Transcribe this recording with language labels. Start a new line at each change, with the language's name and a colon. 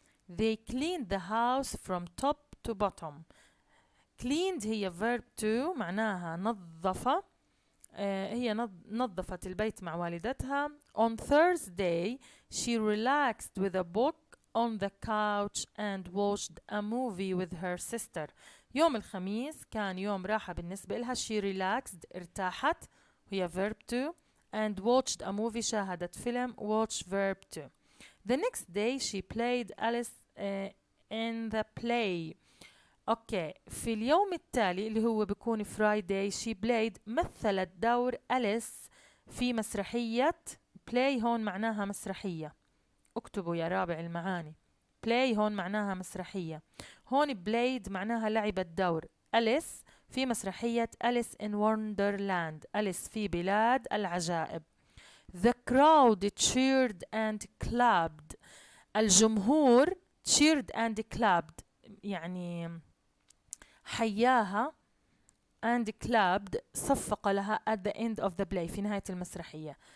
English: They cleaned the house from top to bottom. cleaned هي verb to
Arabic: معناها نظفة. هي نظفت البيت مع والدتها.
English: On Thursday she relaxed with a book on the couch and watched a movie with her sister.
Arabic: يوم الخميس كان يوم راحة بالنسبة لها.
English: she relaxed
Arabic: ارتاحت وهي
English: verb to، and watched a movie
Arabic: شاهدت فيلم.
English: watch verb to. The next day she played Alice in the play.
Arabic: اوكي في اليوم التالي اللي هو بيكون فرايداي
English: she played
Arabic: مثلت دور أليس في مسرحية. play هون معناها مسرحية. اكتبوا يا رابع المعاني. play هون معناها مسرحية. هون played معناها لعبت دور أليس في مسرحية أليس in Wonderland. أليس في بلاد العجائب.
English: The crowd cheered and clapped. الجمهور cheered and clapped
Arabic: يعني حياها
English: and clapped
Arabic: صفق لها
English: at the end of the play
Arabic: في نهاية المسرحية.